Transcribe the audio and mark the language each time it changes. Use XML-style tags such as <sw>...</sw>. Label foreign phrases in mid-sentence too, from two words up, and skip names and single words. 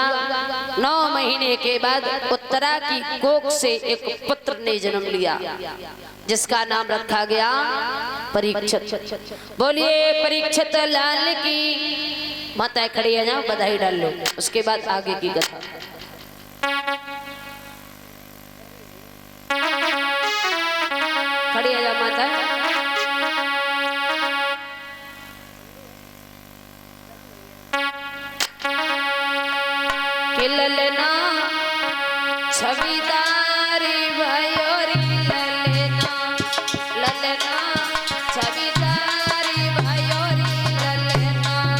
<hi>9 महीने के बाद उत्तरा की कोख से एक पुत्र ने जन्म लिया जिसका नाम रखा गया परीक्षित। बोलिए परीक्षित लाल की। माताएं खड़ी है जाओ बधाई डाल लो, उसके बाद आगे की कथा। खड़ी है जाओ माता।</hi> <bra>ललना छविदारी भयोरी ललना ललना छविदारी भयोरी ललना</bra>